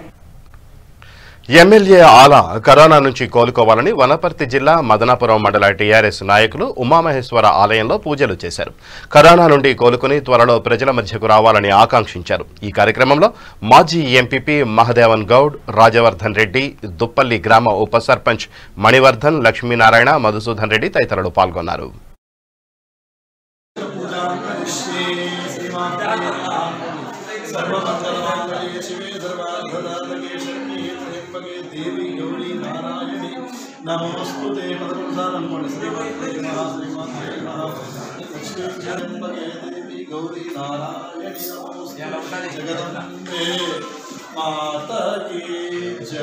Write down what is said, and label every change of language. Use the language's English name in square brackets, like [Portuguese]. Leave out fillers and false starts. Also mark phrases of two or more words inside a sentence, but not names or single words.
[Telugu] ఎమ్మెల్యే ఆల కరోనా నుంచి కోలుకోవాలని వనపర్తి జిల్లా మదనాపురం మండల టీఆర్ఎస్ నాయకులు ఉమామహేశ్వర ఆలయంలో పూజలు చేశారు. కరోనా నుండి కోలుకుని త్వరలో ప్రజల మధ్యకు రావాలని ఆకాంక్షించారు. ఈ కార్యక్రమంలో మాజీ ఎంపీపీ మహదేవన్ గౌడ్, రాజవర్ధన్ రెడ్డి, దుప్పల్లి గ్రామ ఉప సర్పంచ్ మణివర్ధన్, లక్ష్మీనారాయణ, మధుసూదన్ రెడ్డి తదితరులు పాల్గొన్నారు. [Sanskrit] नमोस्तुते पदपुरुषानं श्रीमते देवी गौरी नारायणी जगदम्बे [Hindi] माता की जय।